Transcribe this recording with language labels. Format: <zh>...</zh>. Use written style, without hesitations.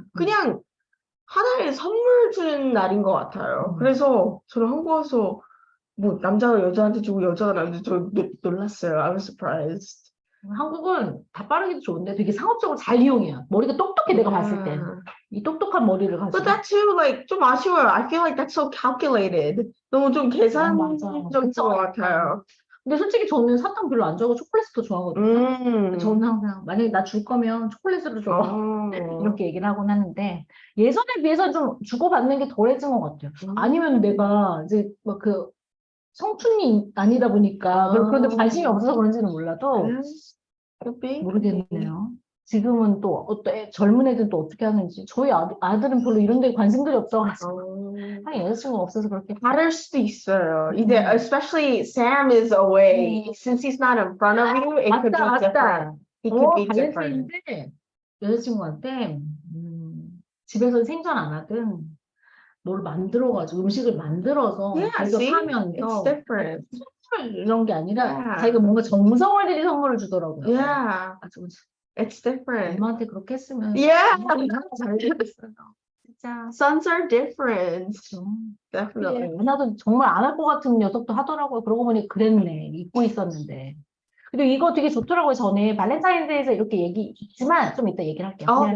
<ko>그냥 하나의 선물 주는 날인 것 같아요. 그래서 저는 한국 와서 뭐 남자가 여자한테 주고 여자가 남자한테 주고 놀랐어요.</ko> <en>I was surprised.</en> <ko>한국은 다 빠르기도 좋은데 되게 상업적으로 잘 이용해요. 머리가 똑똑해 내가 봤을 때. 이 똑똑한 머리를 가지고.</ko> <en>But that too, like</en> <ko>좀 아쉬워요.</ko> <en>I feel like that's so calculated.</en> <ko>너무 좀 계산적인 것 같아요. 근데 솔직히 저는 사탕 별로 안 좋아하고 초콜릿을 더 좋아하거든요. 저는 항상 만약에 나 줄 거면 초콜릿으로 줘. 이렇게 얘기를 하곤 하는데 예전에 비해서 좀 주고받는 게 덜해진 것 같아요. 아니면 내가 이제 막 그 성춘이 아니다 보니까 그런데 관심이 없어서 그런지는 몰라도 모르겠네요. 지금은 또 젊은 애들은 또 어떻게 하는지 저희 아들은 별로 이런 데 관심들이 없어가지고 하긴 여자친구가 없어서 그렇게 다를 수도 있어요. 이제</ko> <en>especially Sam is away. Since he's not in front of you, it could be different. It could be different.</en> <ko>발렌타인인데 여자친구한테 집에서 생전 안 하든 뭘 만들어가지고 음식을 만들어서 자기가 하면서 선물 이런 게 아니라 자기가 뭔가 정성을 들인 선물을 주더라고요.</ko> <en>Yeah, it's different.</en> <ko>엄마한테 그렇게 했으면 잘 되겠어요. 진짜</ko> <en>sons are different. Definitely.</en> <ko>하나도 정말 안 할 것 같은 녀석도 하더라고요. 그러고 보니 그랬네. 잊고 있었는데. 그리고 이거 되게 좋더라고요. 전에 발렌타인데이에서 이렇게 얘기 있지만 좀 이따 얘기를 할게요.</ko>